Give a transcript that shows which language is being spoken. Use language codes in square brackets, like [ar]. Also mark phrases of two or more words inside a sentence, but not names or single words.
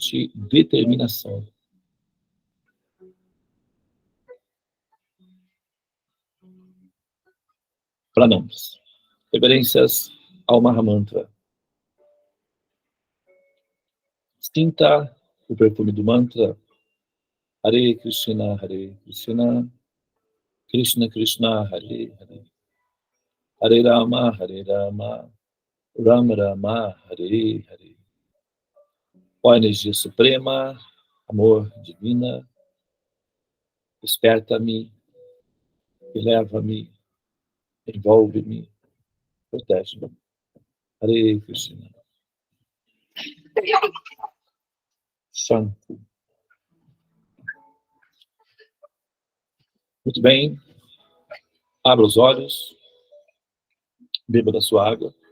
[pt] Respire profundamente. Determinação. Pranamas. Reverências ao Mahamantra. Sinta o perfume do mantra. [sa] हरे कृष्ण, कृष्ण कृष्ण, हरे हरे. हरे राम, राम राम, हरे हरे. [pt] Ó energia suprema, amor divina, desperta-me, eleva-me, envolve-me, protege-me. [sa] हरे कृष्ण। शान्ति. [pt] Muito bem. Abra os olhos. Beba da sua água.